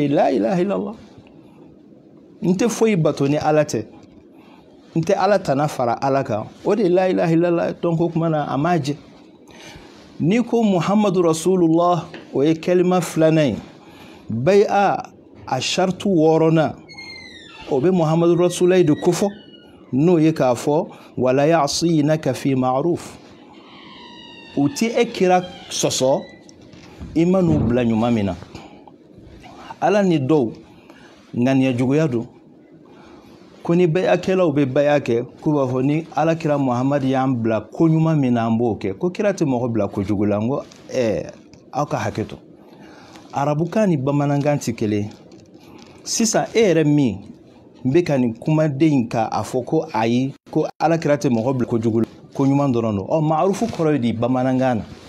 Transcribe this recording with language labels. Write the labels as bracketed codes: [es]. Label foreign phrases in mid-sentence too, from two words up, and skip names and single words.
[bm] ye [ar] لا إله إلا الله [bm] n tɛ foyi bato ni ala tɛ n tɛ ala tana fara ala kan o de ye [ar] لا إله إلا الله [bm] donc o kuma na a m'a jɛ n'i ko [ar] محمد رسول الله [bm] o ye kɛlima filanan ye bɛɛ a shartu 6nan o bɛ [ar] محمد رسول الله [bm] de kofɔ n'o ye k'a fɔ [ar] ولا يعصينك في معروف [bm] u ti e kira sɔsɔ i ma n'u bila ɲuman min na ala ni dɔw ŋaniya juguya don ko ni bɛyakɛlaw bɛ bɛya kɛ k'u b'a fɔ ni ala kira muhamadu y'an bila ko ɲuman min na an b'o kɛ ko kira tɛ mɔgɔ bila ko jugu la n ko aw ka hakɛ to arabukan ni bamanankan tɛ kelen sisan e yɛrɛ min bɛ ka nin kumaden in ka a fɔ ko ayi ko ala kira tɛ mɔgɔ bila ko jugu la ko ɲuman dɔrɔn don maarufu kɔrɔ ye di bamanankan na